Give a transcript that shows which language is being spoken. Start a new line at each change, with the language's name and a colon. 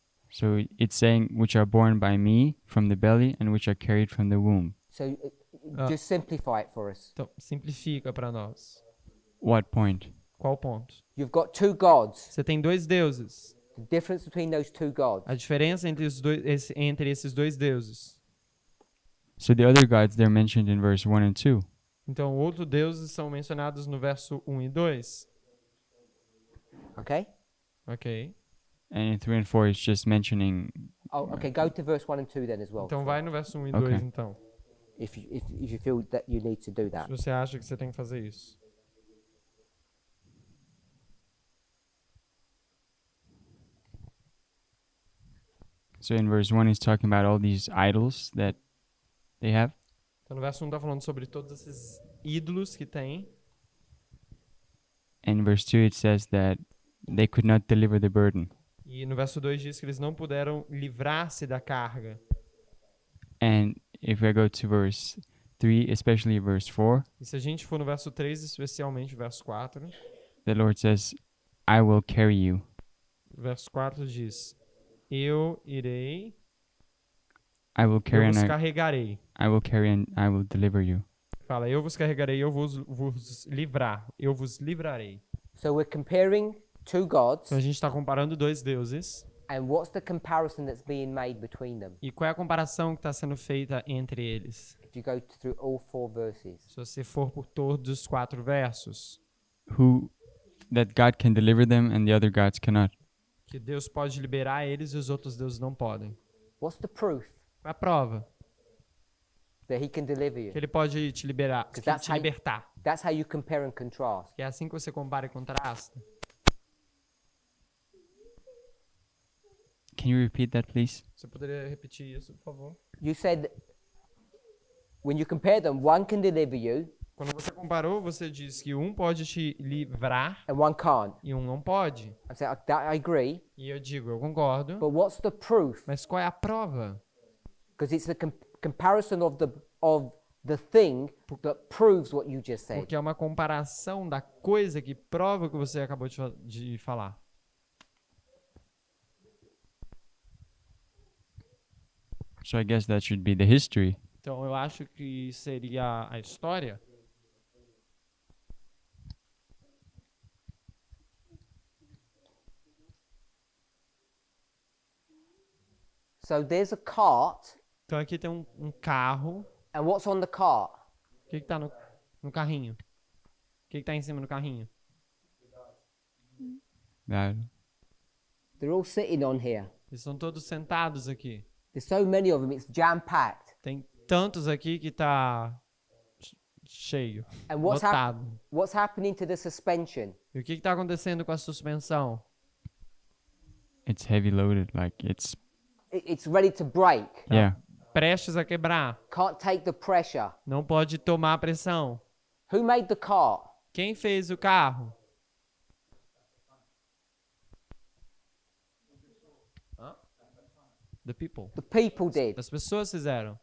English: So it's saying, which are born by me from the belly and which are carried from the womb. So Ah. just simplify it for us.
Portuguese: Então, simplifica para nós.
English: What point?
Portuguese: Qual ponto?
English: You've got two gods.
Portuguese: Você tem dois deuses.
English: The difference between those two gods.
Portuguese: A diferença entre, entre esses dois deuses.
English: So the other gods, they're mentioned in verse 1 and 2.
Portuguese: Então, outros deuses são mencionados no verso 1 e 2.
English: Okay.
Portuguese: Ok.
English: And in 3 and 4, it's just mentioning. Oh, okay. Go to verse 1 and 2 then as well.
Portuguese: Então, vai no verso 1 e Ok. 2, então.
English: If you feel that you need to do
Portuguese: Se
English: that.
Portuguese: você acha que você tem que fazer isso.
English: So in verse 1, he's talking about all these idols that they have.
Portuguese: Então, no verso 1 está falando sobre todos esses ídolos que tem.
English: And in verse 2, it says that they could not deliver the burden.
Portuguese: E no verso 2 diz que eles não puderam livrar-se da carga.
English: And if I go to verse 3, especially verse 4,
Portuguese: E se a gente for no verso 3, especialmente o verso 4,
English: the Lord says, I will carry you.
Portuguese: o verso 4 diz: Eu irei,
English: I will
Portuguese: eu
English: carry
Portuguese: vos
English: and
Portuguese: carregarei.
English: I will carry and I will deliver you.
Portuguese: Fala, eu vos carregarei, eu vos livrar, eu vos livrarei.
English: So we're comparing two gods,
Portuguese: Então a gente está comparando dois deuses.
English: and what's the comparison that's being made between them?
Portuguese: E qual é a comparação que está sendo feita entre eles?
English: If you go through all 4 verses.
Portuguese: Se você for por todos os 4 versos,
English: Who that God can deliver them and the other gods cannot.
Portuguese: que Deus pode liberar eles e os outros deuses não podem.
English: What's the proof
Portuguese: A prova
English: that he can deliver you?
Portuguese: que ele pode te liberar,
English: Because that's
Portuguese: te
English: how,
Portuguese: libertar.
English: that's how you compare and contrast.
Portuguese: Que é assim que você compara e contrasta.
English: Can you repeat that, please?
Portuguese: Você poderia repetir isso, por favor?
English: You said when you compare them, one can deliver you
Portuguese: Quando você comparou, você disse que um pode te livrar
English: and one can't.
Portuguese: e um não pode.
English: I say that I agree,
Portuguese: E eu digo, eu concordo.
English: but what's the proof?
Portuguese: Mas qual é a prova?
English: Because it's the comparison of the thing that proves what you just said.
Portuguese: Porque é uma comparação da coisa que prova o que você acabou de falar.
English: So I guess that should be the history.
Portuguese: Então eu acho que seria a história.
English: So there's a cart,
Portuguese: Então aqui tem um carro.
English: and what's on the cart?
Portuguese: O que tá no carrinho? O que tá em cima do carrinho?
English: That They're all sitting on here. Eles estão todos sentados aqui. There's so many of them, it's jam-packed.
Portuguese: Tem tantos aqui que tá cheio,
English: And
Portuguese: lotado.
English: what's happening to the suspension?
Portuguese: E o que tá acontecendo com a suspensão?
English: it's heavy loaded, like it's It's ready to break. yeah.
Portuguese: Prestes a quebrar.
English: Can't take the pressure.
Portuguese: Não pode tomar a pressão.
English: Who made the cart?
Portuguese: Quem fez o carro?
English: The people. The people did.
Portuguese: As pessoas fizeram.